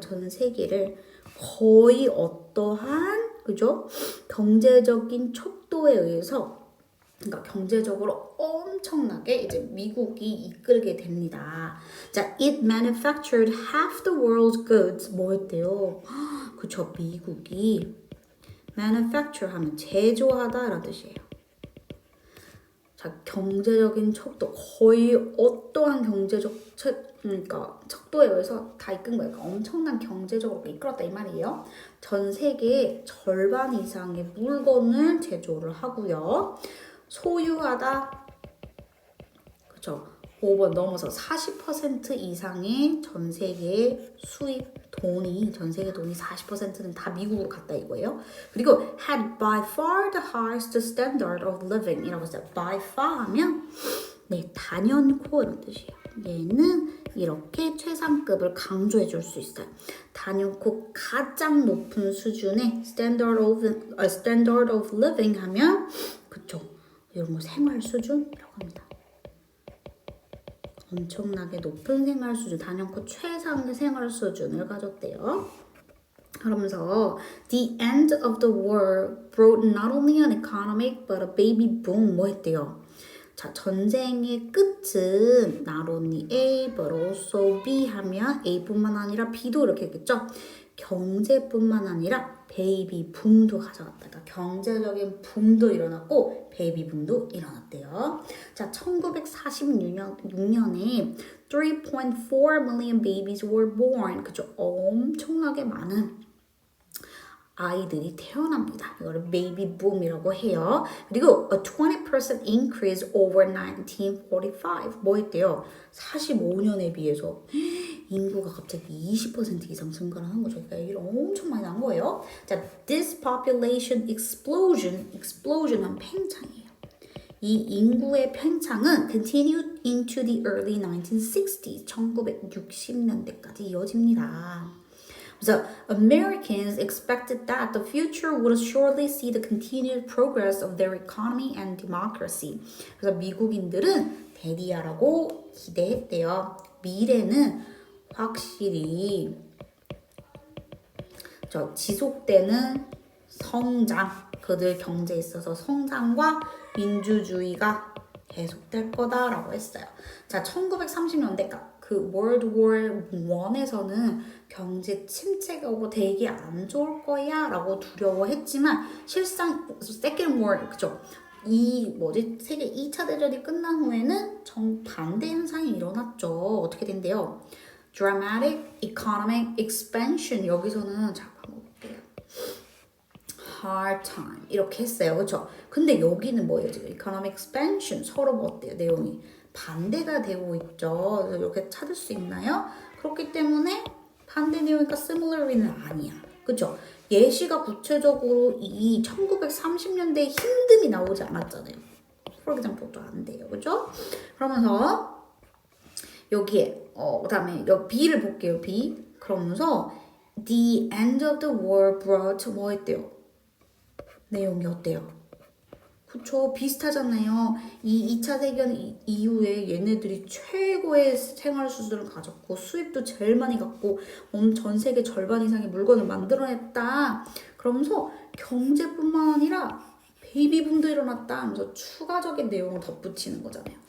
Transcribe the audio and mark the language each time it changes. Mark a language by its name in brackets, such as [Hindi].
[Korean] 전 세계를 거의 어떠한, 그죠? 경제적인 척도에 의해서 그러니까 경제적으로 엄청나게 이제 미국이 이끌게 됩니다. [English] 자, it manufactured half the world's goods. [Korean] 뭐였대요? 그쵸, 미국이 manufacture 하면 제조하다라는 뜻이에요. 자, 경제적인 척도 거의 어떠한 경제적 그러니까 척도에 의해서 다 이끈 거예요. 그러니까 엄청난 경제적으로 이끌었다 이 말이에요. 전 세계의 절반 이상의 물건을 제조를 하고요. 소유하다, 그쵸? 오버 넘어서 40% 이상의 전 세계 수입 돈이 전 세계 돈이 40%는 다 미국으로 갔다 이거예요. [English] 그리고 had by far the highest standard of living이라고 했어요. [Korean] by far 하면 네 단연코 이런 뜻이에요. 얘는 이렇게 최상급을 강조해 줄 수 있어요. 단연코 가장 높은 수준의 [English] standard of living [Korean] 하면 그쵸? 이런 거 생활 수준이라고 합니다. 엄청나게 높은 생활 수준, 단연코 최상의 생활 수준을 가졌대요. [English] 그러면서 the end of the war brought not only an economic but a baby boom [Korean] 뭐 했대요? 자, 전쟁의 끝은 [English] not only A but also B [Korean] 하면 A뿐만 아니라 B도 이렇게 했겠죠? 경제뿐만 아니라 베이비 붐도 가져왔다. 그러니까 경제적인 붐도 일어났고 베이비 붐도 일어났대요. [English] 자, 1946년에 3.4 million babies were born. [Korean] 그죠? 엄청나게 많은 아이들이 태어납니다. 이거를 베이비 붐이라고 해요. [English] 그리고 a 20% increase over 1945. [Korean] 뭐 했대요? 45년에 비해서 인구가 갑자기 20% 이상 증가를 한 거죠. 그러니까 이게 엄청 많이 난 거예요. 자, [English] this population explosion [Korean] 은 팽창이에요. 이 인구의 팽창은 [English] continued into the early 1960s, [Korean] 1960년대까지 이어집니다. [English] So Americans expected that the future would surely see the continued progress of their economy and democracy. [Korean] 그래서 미국인들은 대리야라고 기대했대요. 미래는 확실히 지속되는 성장, 그들 경제에 있어서 성장과 민주주의가 계속될 거다라고 했어요. 자, 1930년대 그 월드 워 1에서는 경제 침체가 오고 되게 안 좋을 거야 라고 두려워했지만 실상 세컨드 워 그죠? 세계 2차 대전이 끝난 후에는 정반대 현상이 일어났죠. 어떻게 된대요? [English] Dramatic economic expansion. [Korean] 여기서는 잠깐 볼게요. [English] Hard time [Korean] 이렇게 했어요. 그렇죠? 근데 여기는 뭐예요? 지금 [English] economic expansion [Korean] 서로 뭐 어때요? 내용이 반대가 되고 있죠. 이렇게 찾을 수 있나요? 그렇기 때문에 반대 내용이니까 similarly는 아니야. 그렇죠? 예시가 구체적으로 이 1930년대에 힘듦이 나오지 않았잖아요. [English] For example [Korean] 도 안 돼요. 그렇죠? 그러면서 여기에 그다음에 여기 B를 볼게요. B. 그러면서 [English] the end of the war brought [Korean] 뭐 했대요? 내용이 어때요? 그쵸, 비슷하잖아요. 이 2차 대전 이후에 얘네들이 최고의 생활 수준을 가졌고 수입도 제일 많이 갖고 전 세계 절반 이상의 물건을 만들어냈다. 그러면서 경제뿐만 아니라 베이비붐도 일어났다 하면서 추가적인 내용을 덧붙이는 거잖아요.